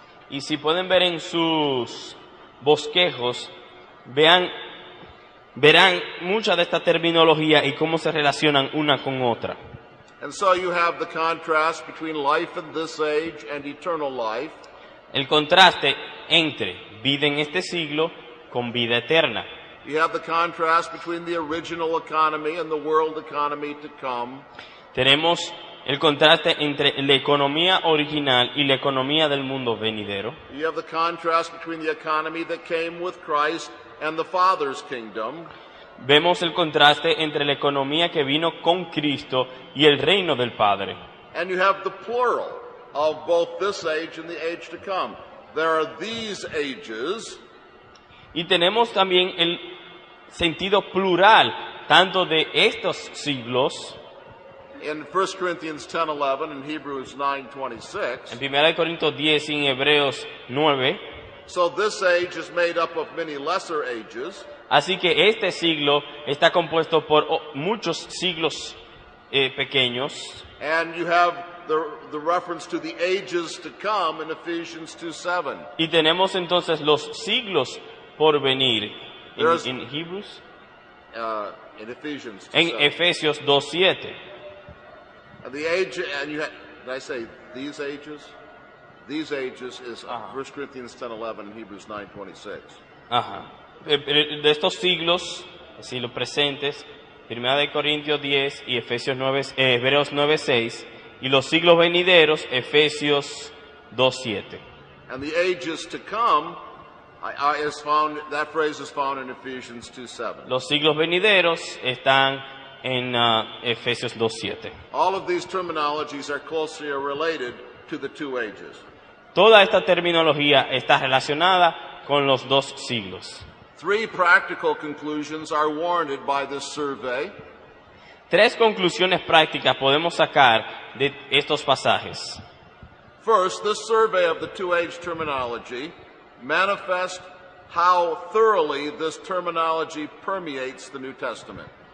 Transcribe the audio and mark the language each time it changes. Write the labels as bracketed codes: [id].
[es] Y si pueden ver en sus bosquejos, verán mucha de esta terminología y cómo se relacionan una con otra. [en] And so you have the contrast between life in this age and eternal life. [es] El contraste entre vida en este siglo con vida eterna. [en] You have the contrast between the original economy and the world economy to come. [es] Tenemos el contraste entre la economía original y la economía del mundo venidero. [en] You have the contrast between the economy that came with Christ and the Father's kingdom. [es] Vemos el contraste entre la economía que vino con Cristo y el reino del Padre. [en] And you have the plural of both this age and the age to come. There are these ages. [es] Y tenemos también el sentido plural, tanto de estos siglos. [en] In 1 Corinthians 10:11 and Hebrews 9:26. [es] En 1 Corintios 10 y en Hebreos 9. [en] So this age is made up of many lesser ages. [es] Así que este siglo está compuesto por muchos siglos pequeños. [en] And you have the reference to the ages to come in Ephesians 2:7. [es] Y tenemos entonces los siglos por venir en Hebrews, [en] in Ephesians 2:7. [es] en Efesios 2:7. [en] And the age, and you have, did I say these ages? These ages is 1 Corinthians 10:11 and Hebrews 9:26. Ajá. [es] De estos siglos, siglos presentes, 1 Corintios 10 y Efesios 9, Hebreos 9:6, y los siglos venideros, Efesios 2:7. [en] And the ages to come is found, that phrase is found in Ephesians 2:7. [es] Los siglos venideros están en Efesios 2:7. [en] All of these terminologies are closely related to the two ages. [es] Toda esta terminología está relacionada con los dos siglos. [en] Three practical conclusions are warranted by this survey. [es] Tres conclusiones prácticas podemos sacar de estos pasajes. [en] First, this survey of the two-age terminology manifests how thoroughly this terminology permeates the New Testament.